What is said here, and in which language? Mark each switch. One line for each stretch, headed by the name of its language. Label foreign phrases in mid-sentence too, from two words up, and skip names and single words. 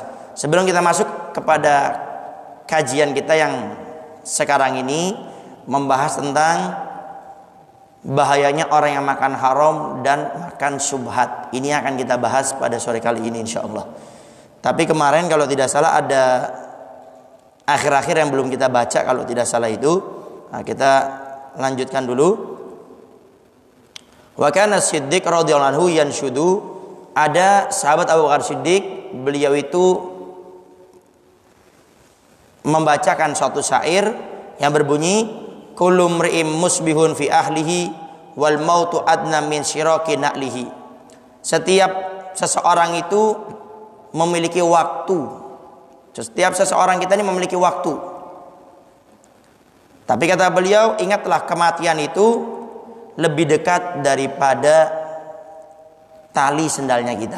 Indonesian: Sebelum kita masuk kepada kajian kita yang sekarang ini, membahas tentang bahayanya orang yang makan haram dan makan syubhat. Ini akan kita bahas pada sore kali ini insyaallah. Tapi kemarin kalau tidak salah ada akhir-akhir yang belum kita baca kalau tidak salah itu. Nah, kita lanjutkan dulu.
Arabic: وكان صديق رضي الله عنه ينشد,
Indonesian: ada sahabat Abu Bakar Siddiq, beliau itu membacakan suatu syair yang berbunyi
Arabic: كل امرئ مصبح في أهله والموت أدنى من شراك نعله.
Indonesian: Setiap seseorang itu memiliki waktu. Setiap seseorang kita ini memiliki waktu. Tapi kata beliau, ingatlah kematian itu lebih dekat daripada tali sendalnya kita.